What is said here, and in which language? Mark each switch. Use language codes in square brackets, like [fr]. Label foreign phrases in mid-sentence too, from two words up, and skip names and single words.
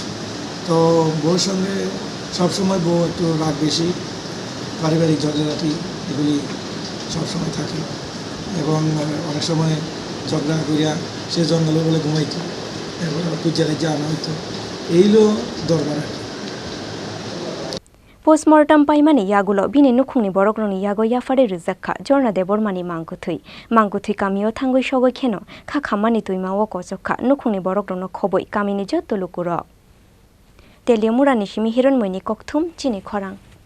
[bn] তো বউর সঙ্গে সবসময় বউ একটু রাগ বেশি, পারিবারিক ঝগড়াঝাটি এগুলি সবসময় থাকে এবং অনেক সময় ঝগড়া করিয়া সে জঙ্গলে বলে ঘুমাইতো, এরপর কুচিয়ারে আনা হইতো। এইগুলো দরকার আর কি। [trp] পোস্টমর্টম পাইমানি ইয়াগুলো বিনি নুখুংনি বরগ্রনি ইয়াগো ইয়াফারে রুজাক্খা জর্না দেবর্মানি মাংকুথুই কামিও থাঙ্গই সগৈ খেনো খা খামানি তুইমা ও কচক্খা নুখুংনি বরগ্রন খবই কামিনি যত লুকুর তেলিয়ামুড়ানি সিমি হিরণময়নি ককথুম চিনি খরাং।